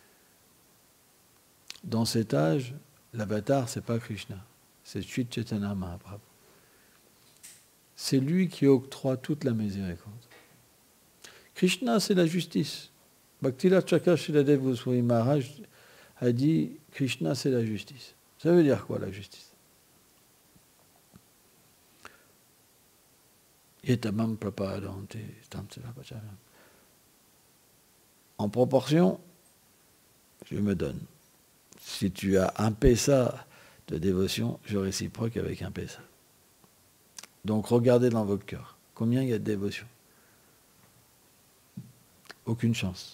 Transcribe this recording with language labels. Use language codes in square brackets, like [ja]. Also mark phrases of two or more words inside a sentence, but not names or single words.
[fr] Dans cet âge, l'avatar, c'est pas Krishna, c'est Sri Chaitanya Mahaprabhu. C'est lui qui octroie toute la miséricorde. Krishna, c'est la justice. Bhaktivinoda Thakur Sridhar Goswami Maharaj a dit Krishna, c'est la justice. Ça veut dire quoi, la justice? [sa] ये यथा मां प्रपद्यन्ते तांस्तथैव भजाम्यहम्. [fr] En proportion, je me donne. Si tu as un pesa de dévotion, je réciproque avec un pesa. Donc regardez dans votre cœur. Combien il y a de dévotion? Aucune chance.